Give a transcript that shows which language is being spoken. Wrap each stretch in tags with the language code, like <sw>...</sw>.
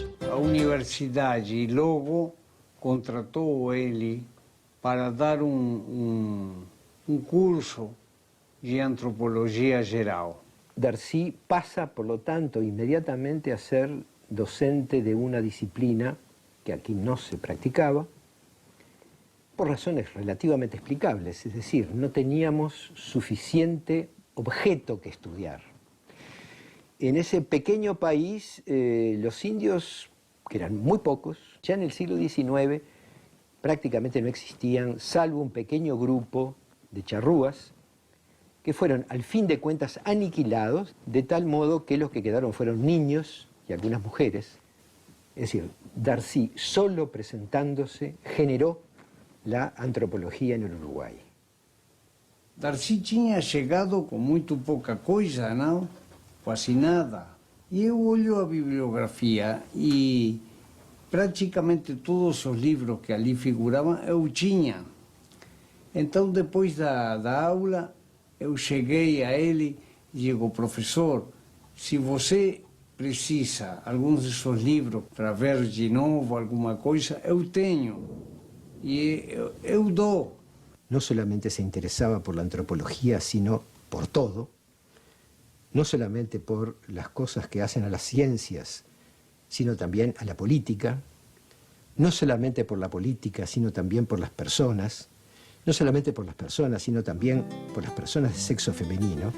<pt>A universidade logo contratou ele para dar um curso de antropologia geral.</pt> <es>Darcy pasa, por lo tanto, inmediatamente a ser docente de una disciplina que aquí no se practicaba, por razones relativamente explicables, es decir, no teníamos suficiente objeto que estudiar. En ese pequeño país, los indios, que eran muy pocos, ya en el siglo XIX, prácticamente no existían, salvo un pequeño grupo de charrúas que fueron, al fin de cuentas, aniquilados, de tal modo que los que quedaron fueron niños y algunas mujeres. Es decir, Darcy, solo presentándose, generó la antropología en el Uruguay.</es> <pt>Darcy tinha chegado com muito pouca coisa, não? Quase nada. E eu olho a bibliografia e praticamente todos os livros que ali figuravam eu tinha. Então, depois da aula, eu cheguei a ele e digo, professor, se você precisa alguns desses livros para ver de novo alguma coisa, eu tenho e eu dou.</pt> <es>No solamente se interesaba por la antropología, sino por todo, no solamente por las cosas que hacen a las ciencias, sino también a la política, no solamente por la política, sino también por las personas, no solamente por las personas, sino también por las personas de sexo femenino.</es>